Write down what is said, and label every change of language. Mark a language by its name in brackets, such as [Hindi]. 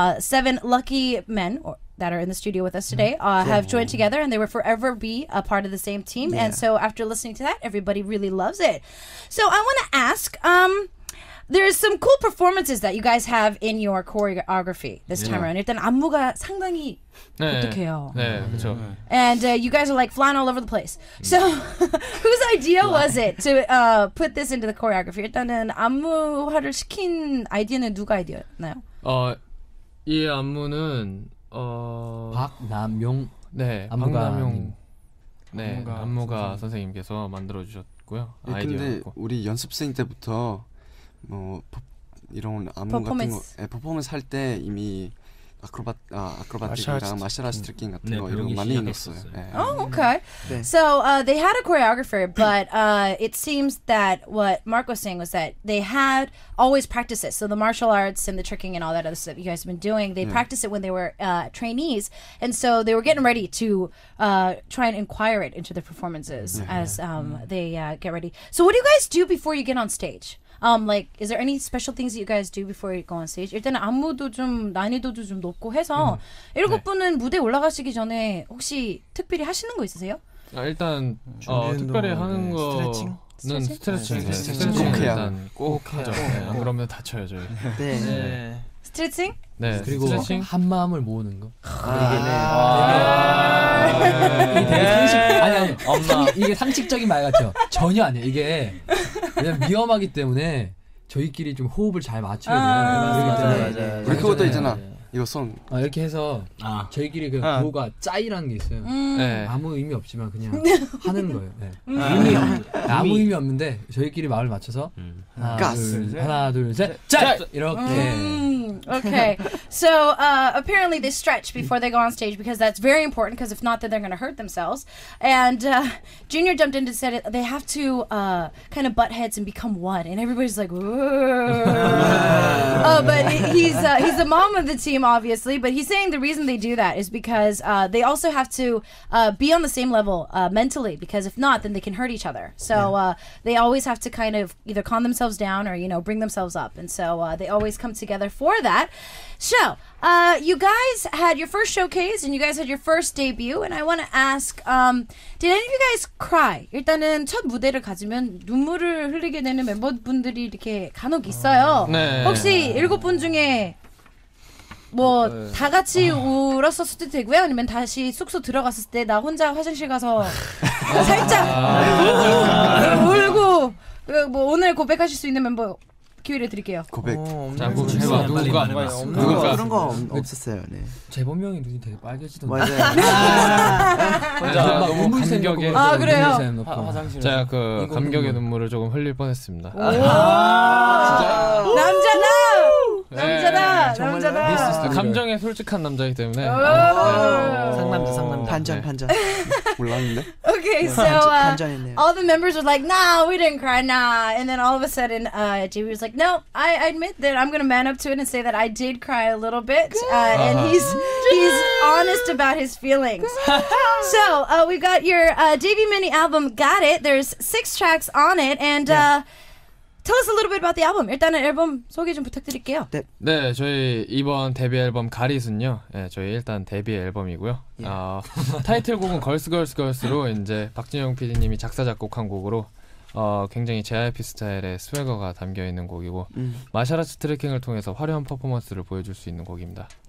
[English] 7 lucky men that are in the studio with us today have joined together, and they will forever be a part of the same team. And so after listening to that, everybody really loves it. So I want to ask, there's some cool performances that you guys have in your choreography this time around. [Korean] 일단 안무가 상당히 독특해요. 네, 그렇죠. [English] And you guys are like flying all over the place. So whose idea was it to put this into the choreography? [Korean] 일단은 안무화를 시킨 아이디어는 누가 아이디어였나요? 이 안무는 박남용 네, 안무가 박남용 안무가 선생님께서 만들어 주셨고요. 근데 아이디어였고. 우리 연습생 때부터 뭐 이런 안무 같은 거 퍼포먼스 할 때 이미 아크로바틱이랑 마셜 아트 트레킹 같은 거 이런 거 많이 넣었어요. [English] Oh, okay. So they had a choreographer, but it seems that what Mark was saying was that they had always practiced it. So the martial arts and the tricking and all that other stuff you guys have been doing, they practiced it when they were trainees, and so they were getting ready to try and inquire it into the performances as they get ready. So what do you guys do before you get on stage? Like, is there any special things that you guys do before you go on stage? [Korean] 일단은 안무도 좀 난이도도 좀 높고 해서 7분은 무대 올라가시기 전에 혹시 특별히 하시는 거 있으세요? 일단 특별히 하는 거는 스트레칭 꼭 해야 일단 꼭 하죠. 안 그러면 다쳐요 저희. 네. 스트레칭? 네, 그리고 스트레칭. 한 마음을 모으는 거. 아. 이게 되게 상식 아니 엄마 이게 상식적인 말 같죠. 전혀 아니에요. 이게 왜냐면 위험하기 때문에 저희끼리 좀 호흡을 잘 맞춰야 돼요. 그렇기 때문에 우리 그것도 있잖아. 이거 손 이렇게 해서 저희끼리 그 구호가 짜이라는 게 있어요. 네. 아무 의미 없지만 그냥 하는 거예요. 네. 아무 의미 없는데 저희끼리 마음을 맞춰서 하나 둘 셋 짜! 이렇게. [English] Okay. So apparently they stretch before they go on stage because that's very important, because if not then they're going to hurt themselves. And Junior jumped in and said they have to kind of butt heads and become one, and everybody's like, whoa. But he's the mom of the team. team, obviously, but he's saying the reason they do that is because they also have to be on the same level mentally, because if not, then they can hurt each other. So they always have to kind of either calm themselves down or, bring themselves up. And so they always come together for that. So, you guys had your first showcase and you guys had your first debut, and I want to ask, did any of you guys cry? [Korean] 일단은 첫 무대를 가지면 눈물을 흘리게 되는 멤버분들이 이렇게 간혹 있어요. 네. 혹시 7분 중에 뭐 다 같이 울었을 수도 되고요, 아니면 다시 숙소 들어갔을 때 나 혼자 화장실 가서 살짝 울고 뭐 오늘 고백하실 수 있는 멤버 기회를 드릴게요. 고백. 자, 해봐. 누가? 그런 거 없었어요. 네. 재범 형이 눈이 되게 빨개지던데. 맞아요. 자, 너무 감격에. 아, 그래요? 화장실. 제가 그 감격의 눈물을 조금 흘릴 뻔했습니다. 남자다. 네. 남자다. 감정에 솔직한 남자이기 때문에. 상남자. 반전. 몰랐는데? [English] Okay, so all the members were like, nah, we didn't cry, nah. And then all of a sudden, JB was like, no, I admit that I'm going to man up to it and say that I did cry a little bit. And he's honest about his feelings. So we've got your debut mini album, Got It. There's 6 tracks on it. And tell us a little bit about the album. [Korean] 일단은 앨범 소개 좀 부탁드릴게요. 네, 저희 이번 데뷔 앨범 가릿은요. 네, 저희 일단 데뷔 앨범이고요. 타이틀곡은 걸스걸스걸스로 이제 박진영 PD님이 작사 작곡한 곡으로 굉장히 JYP 스타일의 스웨거가 담겨 있는 곡이고 마샤라츠 트래킹을 통해서 화려한 퍼포먼스를 보여줄 수 있는 곡입니다.